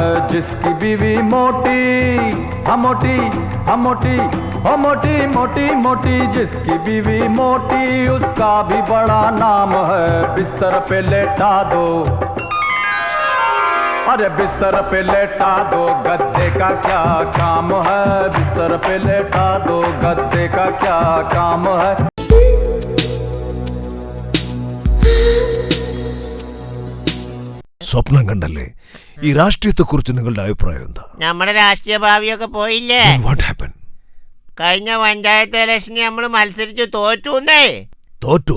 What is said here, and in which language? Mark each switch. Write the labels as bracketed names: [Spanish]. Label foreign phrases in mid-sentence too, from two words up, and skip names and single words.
[Hindi] जिसकी बीवी मोटी, हम मोटी, हम मोटी, हो मोटी मोटी मोटी, जिसकी बीवी मोटी उसका भी बड़ा नाम है। बिस्तर पे लेटा दो, अरे बिस्तर पे लेटा दो, गद्दे का क्या काम है? बिस्तर पे लेटा दो, गद्दे का क्या काम है? [Malayalam] സ്വപ്നം കണ്ടല്ലേ? ഈ രാഷ്ട്രീയത്തെ കുറിച്ച് നിങ്ങളുടെ അഭിപ്രായം എന്താ? നമ്മുടെ രാഷ്ട്രീയ ഭാവിയൊക്കെ പോയില്ലേ? [English] What happened? [Malayalam] കഴിഞ്ഞ പഞ്ചായത്ത് ഇലക്ഷന് നമ്മൾ മത്സരിച്ചു തോറ്റുന്നേ. തോറ്റു?